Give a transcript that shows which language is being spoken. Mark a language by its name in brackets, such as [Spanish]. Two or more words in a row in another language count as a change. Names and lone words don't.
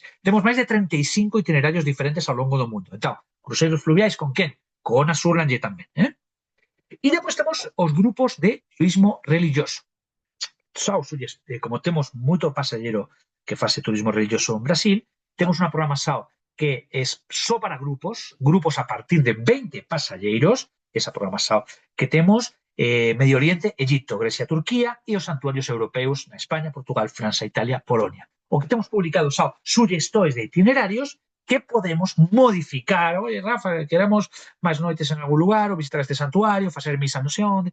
[Galician] Temos máis de 35 itinerarios diferentes ao longo do mundo. Entón, cruceiros fluviais con quen? Con a Surlange tamén. E depois temos os grupos de turismo religioso. Como temos moito pasajeiro que fase turismo religioso en Brasil, temos unha programación que es só para grupos a partir de 20 pasajeros, [Spanish] esa programación que tenemos Medio Oriente, Egipto, Grecia, Turquía y los santuarios europeos en España, Portugal, Francia, Italia, Polonia. O que tenemos publicado son sugestiones de itinerarios que podemos modificar. Oye, Rafa, queremos más noites en algún lugar o visitar este santuario, hacer misa no sé dónde.